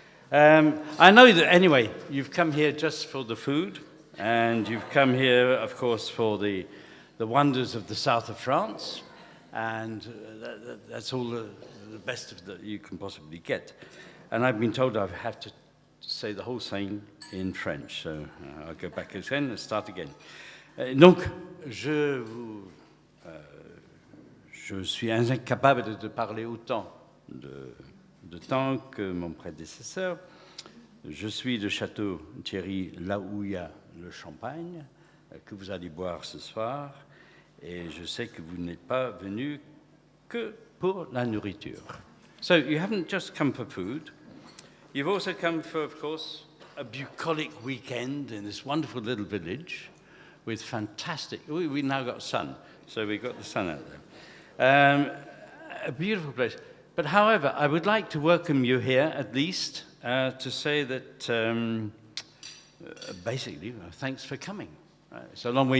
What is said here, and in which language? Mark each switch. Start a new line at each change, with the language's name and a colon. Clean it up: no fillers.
English: I know that, anyway, you've come here just for the food, and you've come here, of course, for the wonders of the south of France, and that's all the best that you can possibly get. And I've been told I have to say the whole thing in French, so I'll go back again and start again.
French: Donc, je vous je suis incapable de parler autant de temps que mon prédécesseur. Je suis de Château Thierry, là où il y a le champagne, que vous allez boire ce soir. Et je sais que vous n'êtes pas venu que pour la nourriture.
English: So you haven't just come for food. You've also come for, of course, a bucolic weekend in this wonderful little village with fantastic... We now got sun, so we've got the sun out there. A beautiful place. But however, I would like to welcome you here, at least, to say that basically, thanks for coming. It's a long way.